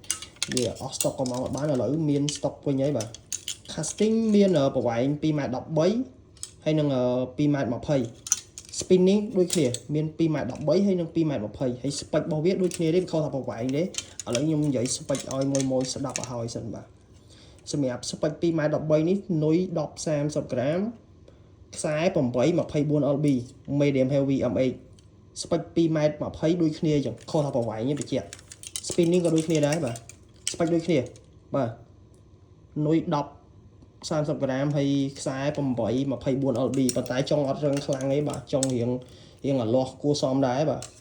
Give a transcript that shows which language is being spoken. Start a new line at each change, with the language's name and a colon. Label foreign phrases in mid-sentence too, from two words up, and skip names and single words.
Khmer: វាអស់ stock ក៏មកបានឥឡូវមាន stock វិញហើយបាទ casting មានប្រវែង 2m13 ហើយនឹង 2m20 spinning ដូចគ្នាមាន 2m13 ហើយនឹង 2m20 ហើយ spec របស់វាដូចគ្នាទេខុសតែប្រវែងទេឥឡូវខ្ញុំនិយាយ spec ឲ្យមួយស្ដាប់ឲ្យ សិនបាទសម្រាប់ spec 2m13 នេះនុយ10 30ក្រាមខ្សែ8 24 LB
English: medium heavy MH
Khmer: spec 2m20 ដូចគ្នាអញ្ចឹងខុសតែប្រវែងទេបញ្ជាក់ spinning ក៏ដូចគ្នាដែរបាទ spec ដូចគ្នាបាទនុយ10 30ក្រាមហើយខ្សែ8 24 LB ប៉ុន្តែចុងអត់រឹងខ្លាំងទេបាទចុងរៀងអាលាស់គួរសមដែរបាទ